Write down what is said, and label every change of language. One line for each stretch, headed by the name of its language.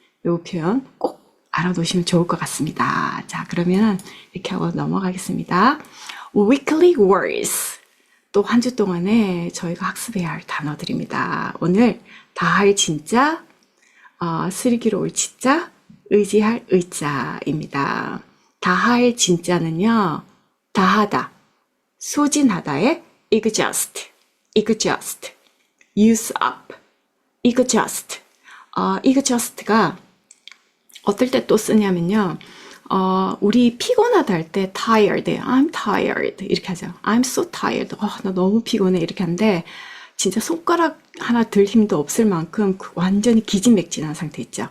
Korean: 이 표현 꼭 알아놓으시면 좋을 것 같습니다. 자, 그러면 이렇게 하고 넘어가겠습니다.
English: Weekly words.
Korean: 또 한 주 동안에 저희가 학습해야 할 단어들입니다. 오늘 다할 진짜, 슬기로 올 진짜, 의지할 의자입니다. 다할 진짜는요, 다하다, 소진하다의 exhaust, exhaust, use up, exhaust. exhaust가 어떨 때 또 쓰냐면요. 우리 피곤하다 할 때 tired,
English: I'm tired
Korean: 이렇게 하죠.
English: I'm so tired.
Korean: 나 너무 피곤해 이렇게 하는데 진짜 손가락 하나 들 힘도 없을 만큼 완전히 기진맥진한 상태 있죠.